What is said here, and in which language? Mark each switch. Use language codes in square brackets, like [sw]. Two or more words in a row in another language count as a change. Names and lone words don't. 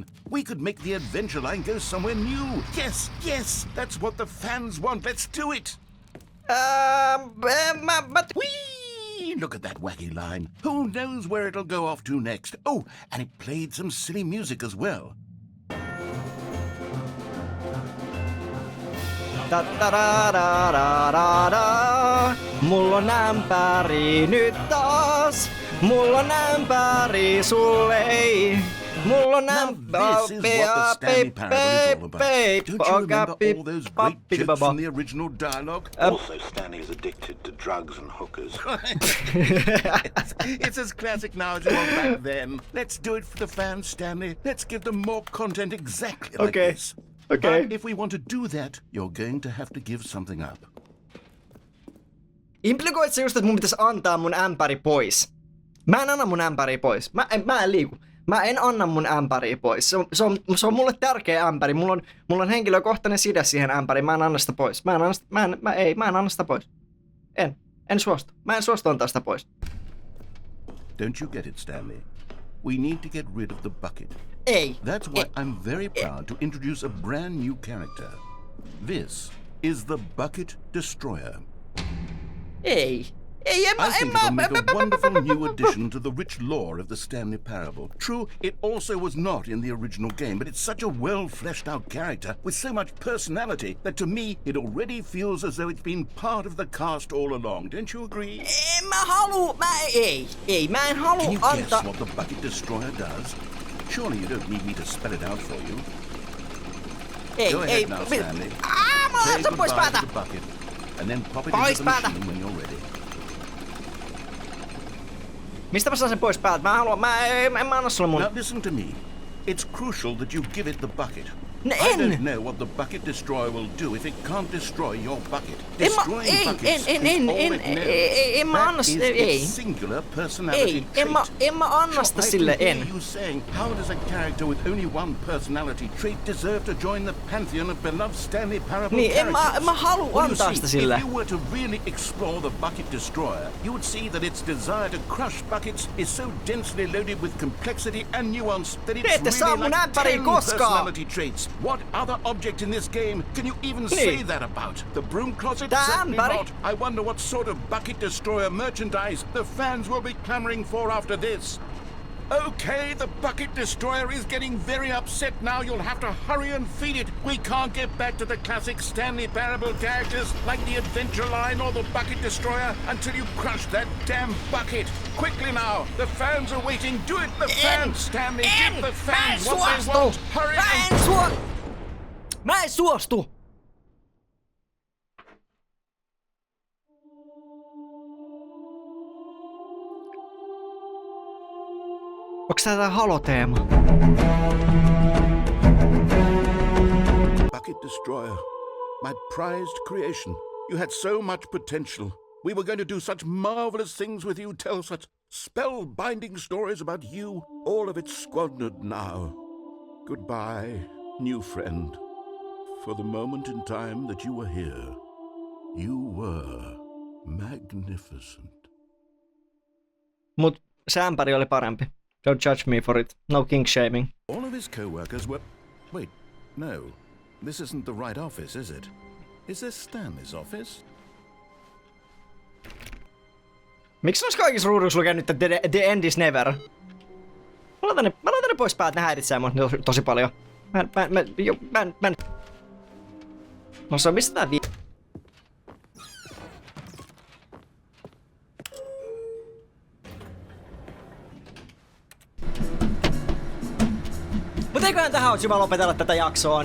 [en] We could make the Adventure Line go somewhere new. Yes, yes, that's what the fans want. Let's do it. Whee! Look at that wacky line. Who knows where it'll go off to next? Oh, and it played some silly music as well. [fi] Mulla on ämpäri nyt taas. Mulla on ämpäri, sulle ei. Mulla on [en] Now this is what the Stanley Parable is all about. Don't you remember all those great jokes from the original dialogue? Also, Stanley is addicted to drugs and hookers. It's as classic now as it was back then. Let's do it for the fans, Stanley. Let's give them more content exactly like Okay. this. Okay. But if we want to do that, you're going to have to give something up. [fi] Implikoit se just, että mun pitäisi antaa mun ämpäri pois? Mä en anna mun ämpäriä pois. Mä en liiku. Mä en anna mun ämpäriä pois. Se on mulle tärkeä ämpäri. Mulla on henkilökohtainen side siihen ämpäriin. Mä en anna sitä pois. Mä en anna sitä pois. En suostu. Mä en suostu antaa sitä pois. [en] Don't you get it, Stanley? We need to get rid of the bucket. [fi] Ei. [en] That's why I'm very proud to introduce a brand new character. This is the Bucket Destroyer. [fi] Ei, [en] I think it'll make a wonderful new addition to the rich lore of the Stanley Parable. True, it also was not in the original game, but it's such a well-fleshed-out character with so much personality that to me it already feels as though it's been part of the cast all along. Don't you agree? [fi] Mä en halua [en] Can you [fi] antaa. [en] guess what the Bucket Destroyer does? Surely you don't need me to spell it out for you. Go ahead now, Stanley. Say [fi] Se pois [en] goodbye [fi] päältä. [en] to the bucket, and then pop it [fi] Pois [en] into the [fi] päältä. [en] machine when you're ready. [fi] Mistä mä saan sen pois päältä? En mä anna sulle mun. [en] Now listen to me. It's crucial that you give it the bucket. I [fi] En. [en] don't know what the Bucket Destroyer will do if it can't destroy your bucket. Destroying buckets is all it knows. That is its singular personality trait. [fi] En mä anna sitä sille, [en] I can hear [fi] en. [en] you saying, how does a character with only one personality trait deserve to join the pantheon of beloved Stanley Parable [fi] Niin, [en] characters? [fi] en mä halua [en] Well, you [fi] antaa [en] see, [fi] sitä sille. [en] if you were to really explore the Bucket Destroyer, you would see that its desire to crush buckets is so densely loaded with complexity and nuance that [fi] Te ette [en] it's [fi] saa [en] really [fi] mun [en] like [fi] ämpäriä [en] 10 [fi] koskaan. [en] personality traits. What other object in this game can you even say that about? The broom closet? [fi] Tää [en] Certainly [fi] ämpäri. [en] not. I wonder what sort of Bucket Destroyer merchandise the fans will be clamoring for after this. Okay, the Bucket Destroyer is getting very upset now. You'll have to hurry and feed it. We can't get back to the classic Stanley Parable characters like the Adventure Line or the Bucket Destroyer until you crush that damn bucket. Quickly now, the fans are waiting. Do it, the fans, Stanley. Give the fans what they want. Hurry and... [fi] Mä en suostu! Onks tää haloteema? [en] Bucket Destroyer, my prized creation. You had so much potential. We were going to do such marvelous things with you, tell such spellbinding stories about you. All of it squandered now. Goodbye, new friend. For the moment in time that you were here, you were magnificent. [fi] Mut se ämpäri oli parempi. [en] Don't judge me for it. No king shaming. All of his co-workers were... Wait, no. This isn't the right office, is it? Is this Stanley's office? [fi] Miksi noissa kaikissa ruuduissa lukee nyt The End is Never? Mä laitan ne pois päältä, ne häiritsee mua tosi paljon. Mä en... No se on mistä tää Mutta eiköhän tähän olisi hyvä lopetella tätä jaksoa.